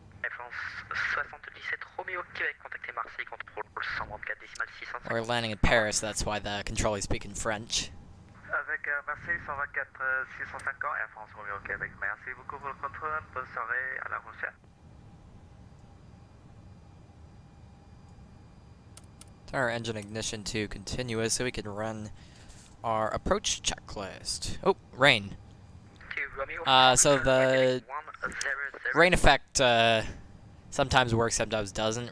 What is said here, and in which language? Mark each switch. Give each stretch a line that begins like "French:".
French: France 77 Romeo Québec, contactez Marseille, contrôle 124 décimal 605.
English: We're landing in Paris, that's why the controller is speaking French.
French: Avec Marseille 124 650, Air France Romeo Québec. Merci beaucoup pour le contrôle. Bonne soirée, à la prochaine.
English: Turn our engine ignition to continuous so we can run our approach checklist. Oh, rain. 2 Romeo So the 100. rain effect sometimes works, sometimes doesn't.